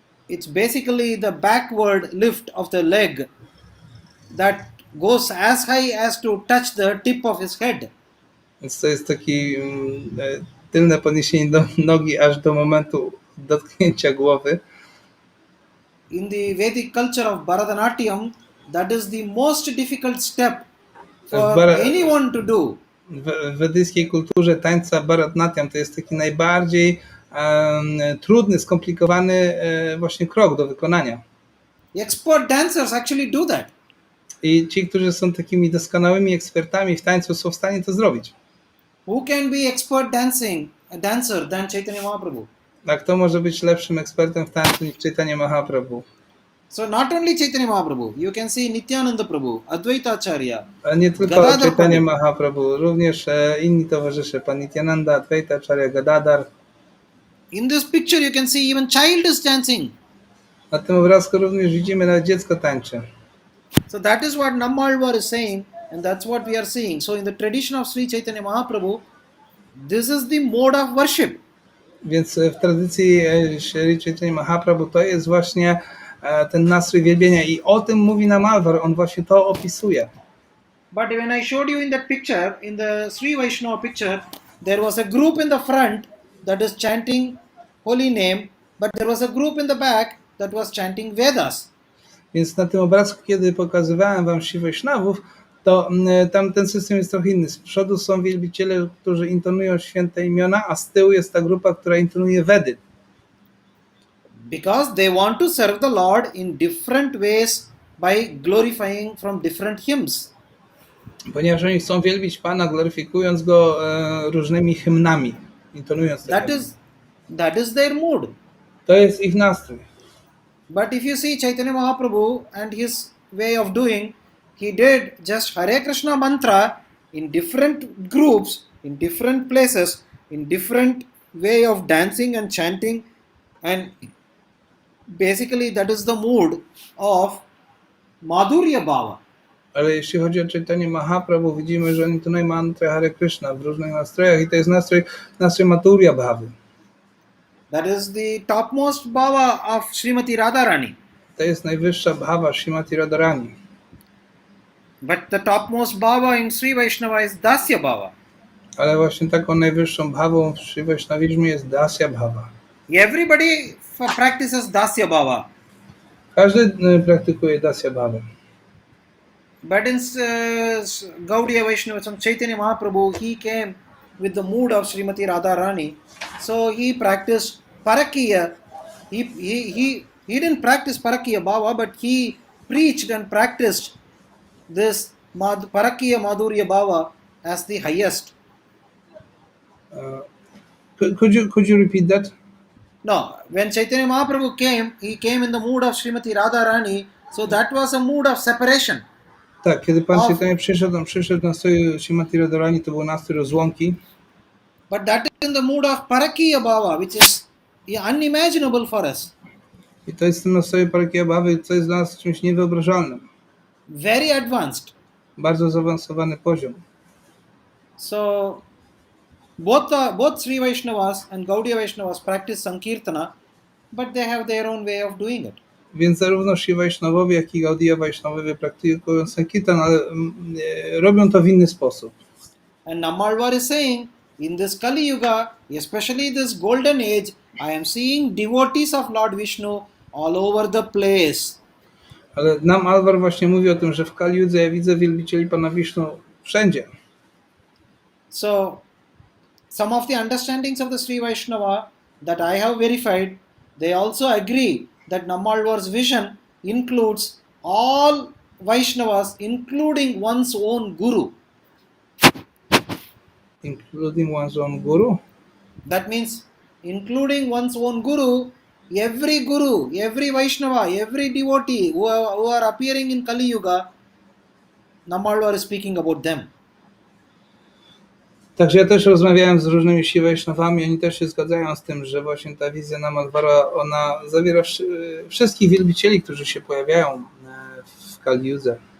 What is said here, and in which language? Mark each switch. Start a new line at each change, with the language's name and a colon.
English: It's basically the backward lift of the leg that goes as high as to touch the tip of his head.
Polish: Więc to jest taki tylne podniesienie do nogi aż do momentu dotknięcia głowy.
English: In the Vedic culture of Bharatanatyam, that is the most difficult step for anyone to do.
Polish: W wedyjskiej kulturze tańca Bharatanatyam to jest taki najbardziej trudny, skomplikowany właśnie krok do wykonania.
English: Expert dancers actually do that.
Polish: I ci, którzy są takimi doskonałymi ekspertami w tańcu, są w stanie to zrobić.
English: Who can be expert dancer than Chaitanya Mahaprabhu?
Polish: A kto może być lepszym ekspertem w tańcu niż Chaitanya Mahaprabhu?
English: So not only Chaitanya Mahaprabhu, you can see Nityananda Prabhu, Advaita Acharya.
Polish: Ale nie tylko Chaitanya Mahaprabhu, również inni towarzysze, Pan Nityananda, Advaita Acharya, Gadadhar.
English: In this picture you can see even child is dancing.
Polish: Na tym obrazku również widzimy, nawet dziecko tańczy.
English: So that is what Nammalvar is saying, and that's what we are seeing. So in the tradition of Sri Chaitanya Mahaprabhu, this is the mode of worship.
Polish: Więc w tradycji Sri Chaitanya Mahaprabhu to jest właśnie ten nastrój wielbienia i o tym mówi Nammalvar, on właśnie to opisuje.
English: But when I showed you in that picture, in the Sri Vaishnava picture, there was a group in the front that is chanting holy name, but there was a group in the back that was chanting Vedas.
Polish: Więc na tym obrazku, kiedy pokazywałem wam Sri Vaishnavów, to tam ten system jest trochę inny. Z przodu są wielbiciele, którzy intonują święte imiona, a z tyłu jest ta grupa, która intonuje Vedy.
English: Because they want to serve the Lord in different ways by glorifying from different hymns.
Polish: Ponieważ oni chcą wielbić Pana, gloryfikując Go różnymi hymnami, intonując
English: That is their mood.
Polish: To jest ich nastrój.
English: But if you see Chaitanya Mahaprabhu and his way of doing. He did just Hare Krishna mantra in different groups, in different places, in different way of dancing and chanting, and basically that is the mood of Madhurya Bhava.
Polish: Ale jeśli chodzi o czytanie Mahaprabhu, widzimy, że oni tunaj mantrę Hare Krishna w różnych nastrojach i to jest nastrój Madhurya Bhavy.
English: That is the topmost bhava of Srimati Radharani.
Polish: To jest najwyższa bhava Srimati Radharani.
English: But the topmost bhava in Sri Vaishnava is Dasya Bhava.
Polish: Ale właśnie taką najwyższą bhawą w Sri Vaishnavizmie jest Dasya Bhava.
English: Everybody practices Dasya Bhava.
Polish: Każdy praktykuje Dasya Bhavę.
English: But in Gaudiya Vaishnava, Chaitanya Mahaprabhu, he came with the mood of Srimati Radharani. So he practiced Parakiya. He didn't practice Parakiya Bhava, but he preached and practiced this Parakiya Madhurya Bhava as the highest. Could you repeat that? No, when Chaitanya Mahaprabhu came, he came in the mood of Srimati Radharani. So that was a mood of separation.
Polish: Tak, kiedy Pan Chaitanya przyszedł na stroju Srimati Radharani, to był nastrój rozłąki.
English: But that is in the mood of Parakiya Bhava, which is unimaginable for us.
Polish: I to jest w tym nastroju Parakiya Bhavy, co jest dla nas czymś niewyobrażalnym.
English: Very advanced.
Polish: Bardzo zaawansowany poziom.
English: So both Sri Vaishnavas and Gaudiya Vaishnavas practice Sankirtana, but they have their own way of doing it.
Polish: Więc zarówno Sri Vaishnavowie, jak i Gaudiya Vaishnavowie praktykują Sankirtan, ale robią to w inny sposób.
English: And Nammalvar is saying, in this Kali Yuga, especially this golden age, I am seeing devotees of Lord Vishnu all over the place.
Polish: Ale nam Alvar właśnie mówi o tym, że w Kali Judze ja widzę wielbicieli Pana Wisznu wszędzie.
English: So, some of the understandings of the Sri Vaishnava that I have verified, they also agree that Nammalvar's vision includes all Vaishnavas, including one's own Guru. Including one's own guru. That means, including one's own Guru, every Vaishnava, every devotee who are appearing in Kali Yuga, Nammalvar is speaking about them.
Polish: Także ja też rozmawiałem z różnymi Sri Vaishnavami, oni też się zgadzają z tym, że właśnie ta wizja nam Alvara, ona zawiera wszystkich wielbicieli, którzy się pojawiają w Kali Judze.